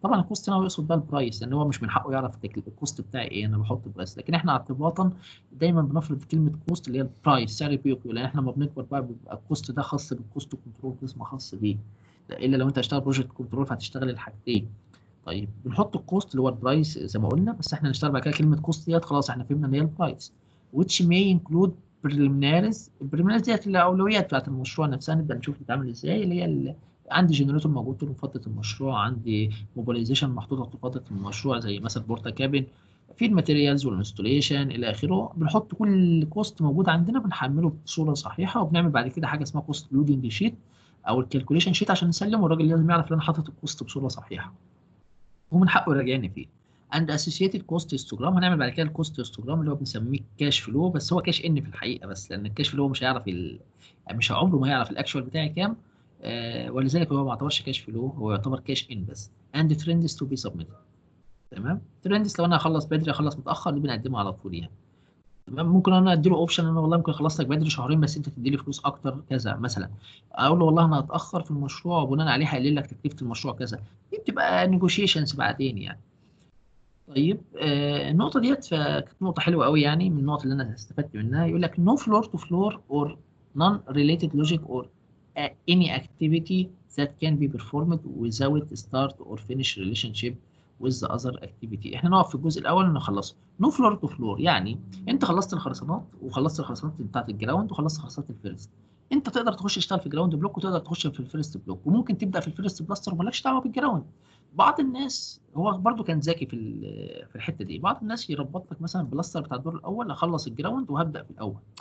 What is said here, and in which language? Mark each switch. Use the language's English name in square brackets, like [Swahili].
[Arabic] طبعا الكوست هنا يقصد بقى البرايس، لان هو مش من حقه يعرف الكوست بتاعي ايه، انا بحط برايس، لكن احنا اعتباطا دايما بنفرض كلمه كوست اللي هي البرايس، سعر بيوكيو، لان احنا لما بنكبر بقى بيبقى الكوست ده خاص بالكوست كنترول، قسم خاص بيه، الا لو انت هتشتغل بروجكت كنترول فهتشتغل الحاجتين. طيب بنحط الكوست اللي هو البرايس زي ما قلنا، بس احنا نشتغل بعد كده كلمه كوست ديت خلاص احنا فهمنا ان هي البرايس. [English] which may include preliminaries. [Arabic] البريليميناريز ديت الاولويات بتاعت المشروع نفسها، نبدا نشوف بتتعمل ازاي، اللي هي عندي جنريتور موجود طول فتره المشروع، عندي موبيلايزيشن محطوطه طول فتره المشروع زي مثلا بورتا كابن، في الماتيريالز والانستوليشن الى اخره. بنحط كل كوست موجود عندنا بنحمله بصوره صحيحه، وبنعمل بعد كده حاجه اسمها كوست لودنج شيت او الكالكوليشن شيت عشان نسلمه، والراجل لازم يعرف ان انا حاطط الكوست بصوره صحيحه. هو من حقه يراجعني فيه. [English] and associated cost histogram, [Arabic] هنعمل بعد كده الكوست هيستوجرام اللي هو بنسميه كاش فلو، بس هو كاش ان في الحقيقه، بس لان الكاش فلو مش هيعرف مش عمره ما يعرف الاكشوال بتاعي كام. ولذلك هو ما يعتبرش كاش فلو، هو يعتبر كاش ان بس. [English] And trends to be submitted. [Arabic] تمام. ترندز لو انا هخلص بدري اخلص متاخر دي بنقدمها على طول يعني. تمام. ممكن انا ادي له اوبشن ان انا والله ممكن اخلص لك بدري شهرين بس انت تدي لي فلوس اكتر كذا مثلا. اقول له والله انا هتاخر في المشروع وبناء عليه هقلل لك تكلفه المشروع كذا. دي بتبقى نيجوشيشنز بعدين يعني. طيب النقطة ديت فكانت نقطة حلوة قوي يعني، من النقط اللي أنا استفدت منها. يقول لك [English] no floor to floor or non-related logic or any activity that can be performed without start or finish relationship with the other activity. [Arabic] احنا نقف في الجزء الأول ونخلصه. [English] no floor to floor [Arabic] يعني أنت خلصت الخرسانات وخلصت الخرسانات بتاعت الجراوند وخلصت خرسانات الفيرست. أنت تقدر تخش تشتغل في جراوند بلوك وتقدر تخش في الفيرست بلوك، وممكن تبدأ في الفيرست بلاستر ومالكش دعوة بالجراوند. بعض الناس هو برضو كان ذكي في الحته دي، بعض الناس يربط لك مثلا بلاستر بتاع الدور الاول اخلص الجراوند وهبدا في الاول.